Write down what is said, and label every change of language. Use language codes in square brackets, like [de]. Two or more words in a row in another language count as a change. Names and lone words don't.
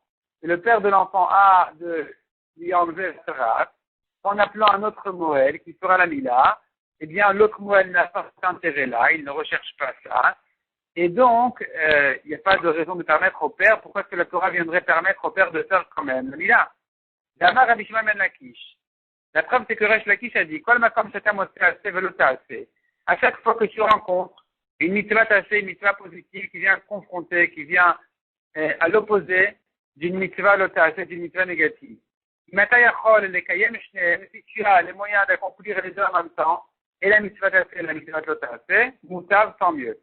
[fr] Et le père de l'enfant a de lui enlever le tarat, en appelant un autre Moël qui fera la mila. Eh bien, l'autre Moël n'a pas cet intérêt-là, il ne recherche pas ça. Et donc, il n'y a pas de raison de permettre au père. Pourquoi est-ce que la Torah viendrait permettre au père de faire quand même la mila? D'Amar Rabbi Shimon ben Lakish. La preuve, c'est que Resh Lakish a dit, [he] כל מקום שאתה עושה עשה ולא תעשה. [fr] À chaque fois que tu rencontres une mitzvah tassée, une mitzvah positive qui vient confronter, qui vient à l'opposé d'une mitzvah lotassée, d'une mitzvah négative. Si tu as les moyens d'accomplir les deux en même temps, et la mitzvah tassée et la mitzvah lotassée, moutab, tant mieux.